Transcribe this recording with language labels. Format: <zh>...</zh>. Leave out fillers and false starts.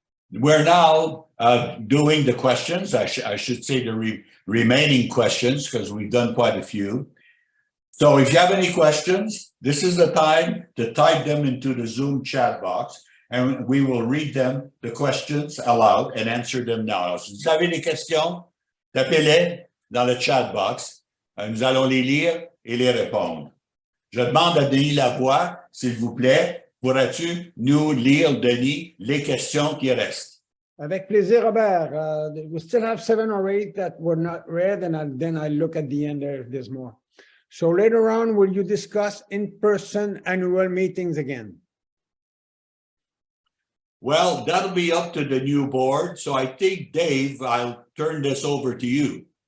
<en>We're now doing the questions. I should say the remaining questions, because we've done quite a few. So if you have any questions, this is the time to type them into the Zoom chat box, and we will read them, the questions aloud, and answer them now.</en> <fr>Alors, si vous avez des questions, tapez-les dans le chat box. Nous allons les lire et les répondre. Je demande à Denis Lavoie, s'il vous plaît, pourras-tu nous lire, Denis, les questions qui restent? Avec plaisir, Robert.</fr> <en>We still have 7 or 8 that were not read, and then I look at the end there if there's more. So later on, will you discuss in-person annual meetings again? Well, that'll be up to the new board. So I think, Dave, I'll turn this over to you.</en>